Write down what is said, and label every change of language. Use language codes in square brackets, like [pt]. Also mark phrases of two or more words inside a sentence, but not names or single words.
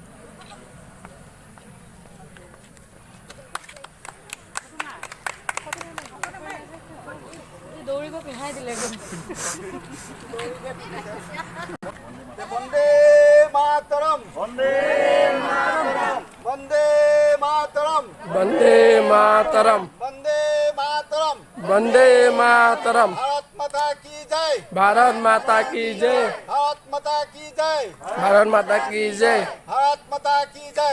[as] দৌৰিব পিন্ধাই দিলে। [bn] বন্দে মাতরম, বন্দে মাতরম, বন্দে মাতরম, বন্দে মাতরম, বন্দে মাতরম। বন্দে মাতরম। [hi] भारत माता की जय, भारत माता की जय, भारत माता की जय, भारत माता की जय, भारत माता की जय।